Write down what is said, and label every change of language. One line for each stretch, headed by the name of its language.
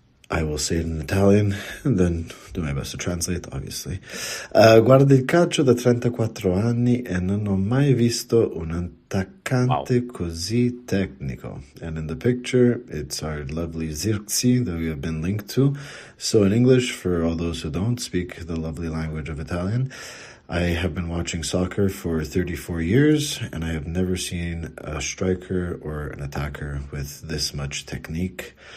English: I will say it in Italian and then do my best to translate, obviously.
Italian: Guarda il calcio da 34 anni e non ho mai visto un attaccante così tecnico.
English: And in the picture, it's our lovely Zirkzee that we have been linked to. So in English, for all those who don't speak the lovely language of Italian, I have been watching soccer for 34 years, and I have never seen a striker or an attacker with this much technique.